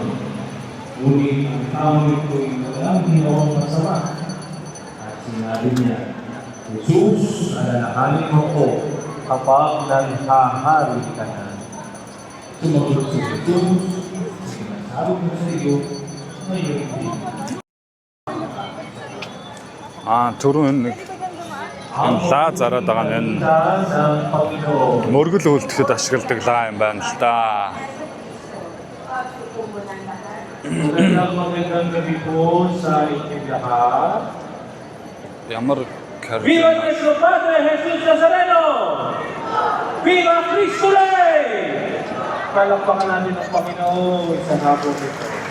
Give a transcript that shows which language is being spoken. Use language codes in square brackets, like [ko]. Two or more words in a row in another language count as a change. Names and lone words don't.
[tl] Ngunit ang tao nito'y walang ginawang masama. At sinabi niya, Jesus, alalahanin mo ko kapag nanghahari ka na. Sumagot si Jesus, sinasabi ko sa iyo, ngayon din. [mn] Түрүүн нэг лаа зараад байгаа нь мөргөл үлдэхэд ашигладаг лаа юм байна л да. [tl] Magandang gabi po sa inyong lahat. [mn] Ямар [es] Viva nuestro Padre Jesus Nazareno! Viva Cristo Rey! [tl] Palakpakan natin ang Panginoon sa hapon nito.